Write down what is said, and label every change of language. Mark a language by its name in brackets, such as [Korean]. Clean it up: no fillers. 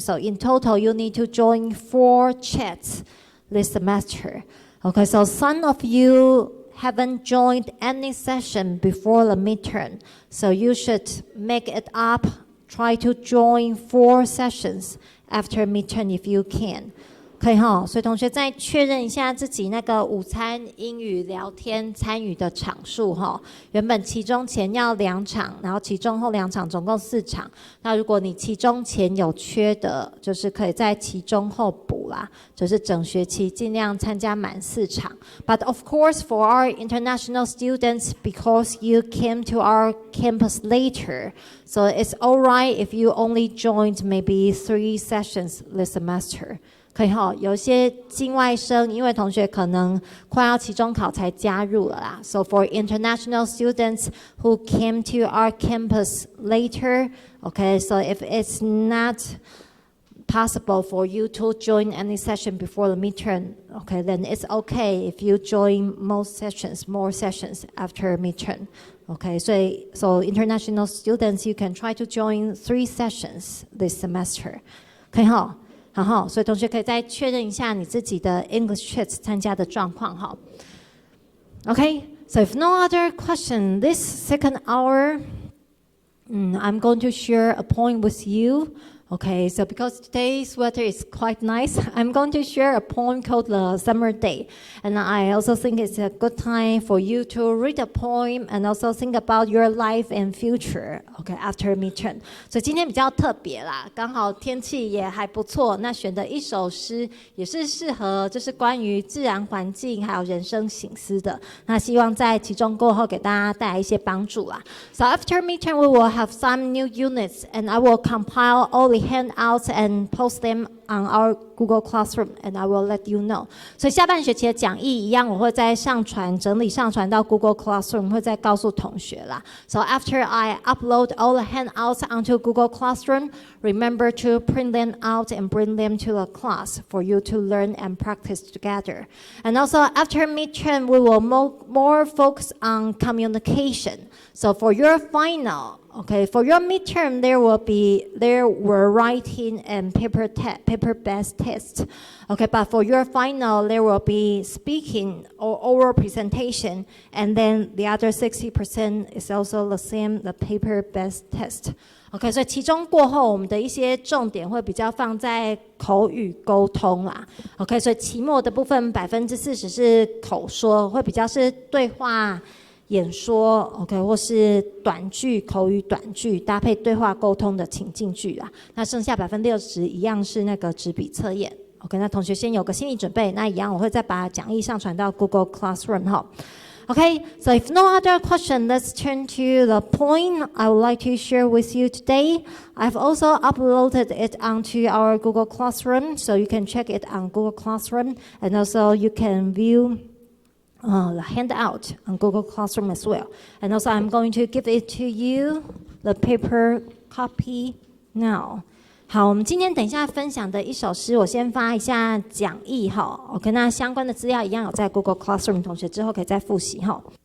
[English] So in total, you need to join 4 chats this semester. Okay, so some of you haven't joined any session before the midterm, so you should make it up. Try to join 4 sessions after midterm if you can. [Chinese] 可以哈，所以同学再确认一下自己那个午餐英语聊天参与的场数哈。原本期中前要2场，然后期中后2场，总共4场。那如果你期中前有缺的，就是可以在期中后补啦，就是整学期尽量参加满4场。 [English] But of course, for our international students, because you came to our campus later, so it's alright if you only joined maybe 3 sessions this semester. [Chinese] 可以哈，有些境外生，因为同学可能快要期中考才加入了啦。 [English] So for international students who came to our campus later, okay, so if it's not possible for you to join any session before the midterm, okay, then it's okay if you join more sessions after midterm. Okay, so international students, you can try to join 3 sessions this semester. [Chinese] 可以哈。好，所以同学可以再确认一下你自己的 English Chat 参加的状况哈。 [English] Okay, so if no other question, this second hour, I'm going to share a poem with you. Okay, so because today's weather is quite nice, I'm going to share a poem called The Summer Day. And I also think it's a good time for you to read a poem and also think about your life and future, okay, after midterm. [Chinese] 所以今天比较特别啦，刚好天气也还不错，那选的一首诗也是适合就是关于自然环境还有人生省思的。那希望在期中过后给大家带来一些帮助啦。 [English] So after midterm, we will have some new units and I will compile all the handouts and post them on our Google Classroom, and I will let you know. [Chinese] 所以下半学期的讲义一样，我会再整理上传到 Google Classroom， 会再告诉同学啦。 [English] So after I upload all the handouts onto Google Classroom, remember to print them out and bring them to the class for you to learn and practice together. And also after midterm, we will more focus on communication. So for your final, okay, for your midterm, there were writing and paper-based tests. Okay, but for your final, there will be speaking or oral presentation, and then the other 60% is also the same, the paper-based test. [Chinese] OK， 所以期中过后，我们的一些重点会比较放在口语沟通啦。 OK， 所以期末的部分40%是口说，会比较是对话演说 ，OK， 或是短句、口语短句搭配对话沟通的情境句啦。那剩下60%一样是那个纸笔测验。OK， 那同学先有个心理准备。那一样我会再把讲义上传到 Google Classroom 哈。 [English] Okay, so if no other question, let's turn to the point I would like to share with you today. I've also uploaded it onto our Google Classroom, so you can check it on Google Classroom, and also you can view the handout on Google Classroom as well. And also I'm going to give it to you, the paper copy now. [Chinese] 好，我们今天等一下分享的一首诗，我先发一下讲义哈。 OK， 那相关的资料一样有在 Google Classroom， 同学之后可以再复习哈。